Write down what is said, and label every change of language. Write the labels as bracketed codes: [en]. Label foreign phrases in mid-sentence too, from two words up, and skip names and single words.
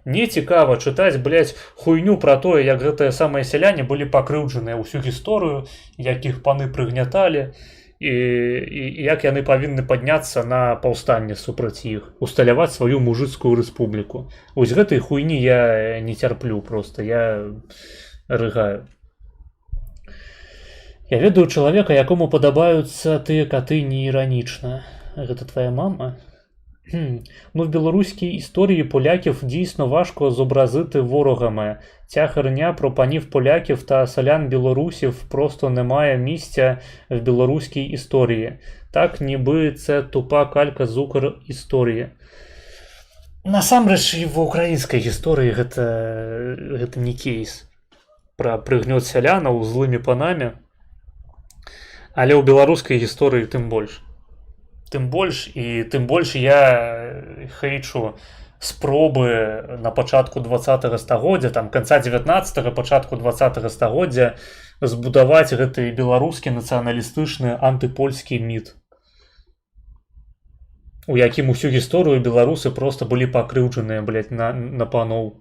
[be] Не цікава чытаць, хуйню пра тое, як гэтыя самыя сяляне былі пакрыўджаныя ўсю гісторыю, як іх паны прыгняталі, і як яны павінны падняцца на паўстанне супраць іх, усталяваць сваю мужыцкую рэспубліку. Вось гэтай хуйні я не цярплю проста, я рыгаю. Я ведаю чалавека, якому падабаюцца тыя каты неіранічна. Гэта твоя мама? [uk] В білоруській історії поляків дійсно важко зобразити ворогами. Ця херня про панів поляків та селян білорусів просто не має місця в білоруській історії. Так, ніби це тупа калька з Укрісторії. Насамрэч, і в українській історії гэта не кейс. [be] Про прыгнёт сялянаў злымі панамі. Але ў беларускай гісторыі тым больш. Тым больш я хейчу спробы на пачатку 20 стагоддзя, там канца 19 пачатку 20 стагоддзя збудаваць гэты беларускі нацыяналістычны антыпольскі міт, у якім усю гісторыю беларусы просто былі пакрыўджаныя, блядь, на паноў.